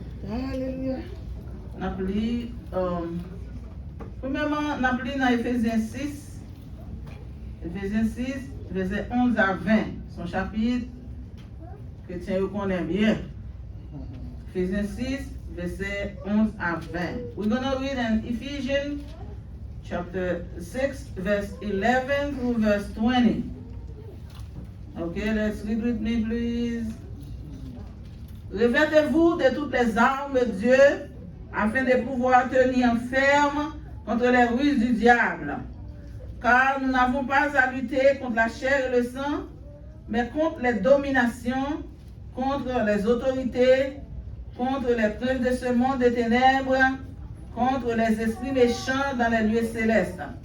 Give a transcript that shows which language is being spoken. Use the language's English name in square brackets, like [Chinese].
[French] Alléluia. On a pris, premièrement, on a pris dans Éphésiens 6. Éphésiens 6, versets 11 à 20. Son chapitre, chrétien vous connaît bien. Éphésiens 6, verset 11 à 20. [English] We're going to read in Ephesians chapter 6, verse 11 through verse 20. Okay, let's read with me, please. [French] Revêtez-vous de toutes les armes de Dieu afin de pouvoir tenir ferme contre les ruses du diable. Car nous n'avons pas à lutter contre la chair et le sang, mais contre les dominations, contre les autorités, contre les princes de ce monde des ténèbres, contre les esprits méchants dans les lieux célestes.